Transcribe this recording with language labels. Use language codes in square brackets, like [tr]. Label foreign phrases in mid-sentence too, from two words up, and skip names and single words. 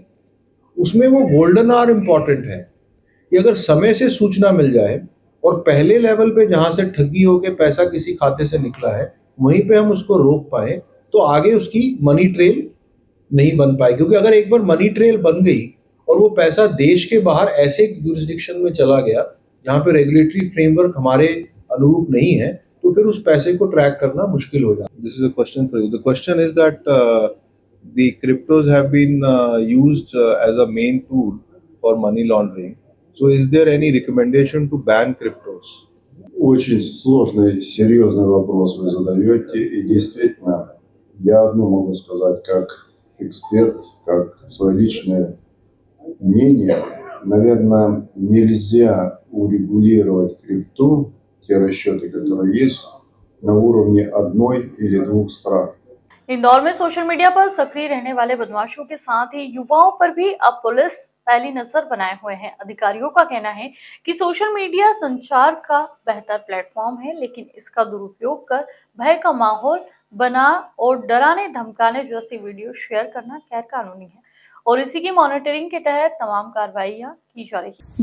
[hi] उसमें वो [en] golden hour important [hi] है कि अगर समय से सूचना मिल जाए और पहले लेवल पे जहां से ठगी होके पैसा किसी खाते से निकला है वहीं पे हम उसको रोक पाए, तो आगे उसकी [en] money trail [hi] नहीं बन पाए। क्योंकि अगर एक बार [en] money trail [hi] बन गई और वो पैसा देश के बाहर ऐसे यूरिसडिक्शन में चला गया जहाँ पे [en] regulatory framework [hi] हमारे अनुरूप नहीं है, तो फिर उस पैसे को ट्रैक करना मुश्किल हो जाता है। [en] This is a question for you. The question is that the cryptos have been used as a main tool for money laundering. So is there any recommendation to ban cryptos? [ru] Очень сложный, серьезный вопрос вы задаете, и действительно, я одно могу сказать как эксперт, как свое личное мнение. Наверное, нельзя урегулировать крипту, те расчеты, которые есть, на уровне одной или двух стран. [hi] इंदौर में [en] social media [hi] पर सक्रिय रहने वाले बदमाशों के साथ ही युवाओं पर भी अब पुलिस पहली नजर बनाए हुए है। अधिकारियों का कहना है कि [en] social media [hi] संचार का बेहतर प्लेटफॉर्म है, लेकिन इसका दुरुपयोग कर भय का माहौल बना और डराने धमकाने जैसी [en] video share [hi] करना गैर कानूनी है और इसी की मॉनिटरिंग के तहत तमाम कार्रवाइयां की जा रही है।